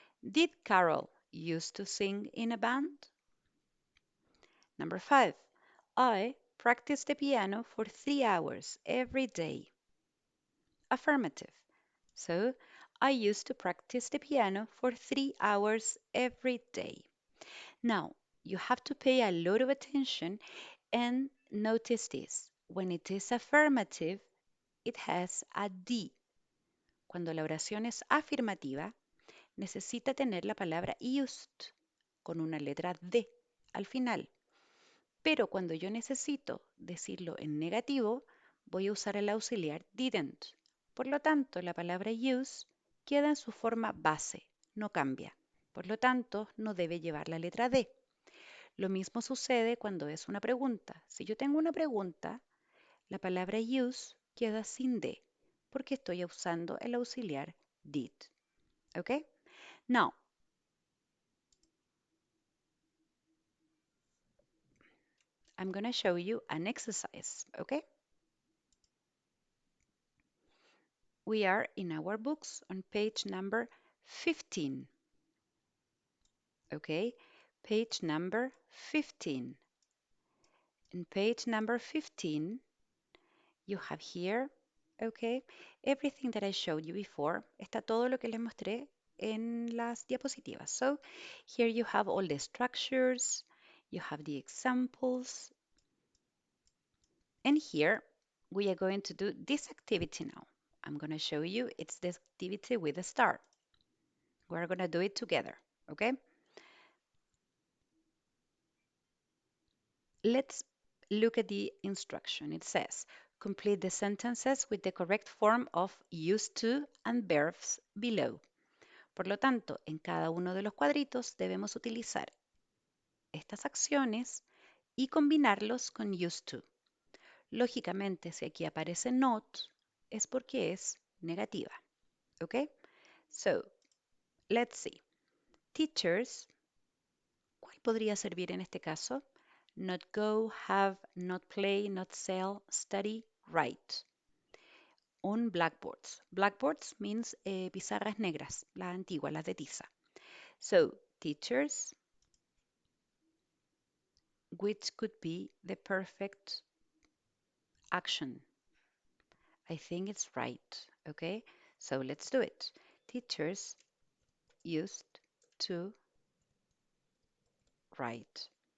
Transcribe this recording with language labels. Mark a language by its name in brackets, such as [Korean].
[English] Did Carol used to sing in a band? Number five, I practice the piano for 3 hours every day. Affirmative. So, I used to practice the piano for 3 hours every day. Now, you have to pay a lot of attention and notice this. When it is affirmative, it has a D. [Spanish] Cuando la oración es afirmativa, necesita tener la palabra used con una letra D al final. Pero cuando yo necesito decirlo en negativo, voy a usar el auxiliar didn't. Por lo tanto, la palabra use queda en su forma base, no cambia. Por lo tanto, no debe llevar la letra D. Lo mismo sucede cuando es una pregunta. Si yo tengo una pregunta, la palabra use queda sin D, porque estoy usando el auxiliar did. ¿Ok? [English] Now, I'm going to show you an exercise. ¿Ok? We are in our books on page number 15. Okay, page number 15. In page number 15, you have here, okay, everything that I showed you before. [Spanish] Está todo lo que les mostré en las diapositivas. [English] So here you have all the structures, you have the examples, and here we are going to do this activity now. I'm going to show you it's this activity with a star. We're going to do it together, okay? Let's look at the instruction. It says, complete the sentences with the correct form of used to and verbs below. [Spanish] Por lo tanto, en cada uno de los cuadritos debemos utilizar estas acciones y combinarlos con used to. Lógicamente, si aquí aparece not, es porque es negativa. ¿Ok? [English] So, let's see. Teachers, [Spanish] ¿cuál podría servir en este caso? [English] Not go, have, not play, not sell, study, write. On blackboards. Blackboards means [Spanish] pizarras negras, las antiguas, las de tiza. [English] So, teachers, which could be the perfect action. I think it's right, okay? So let's do it. Teachers used to write.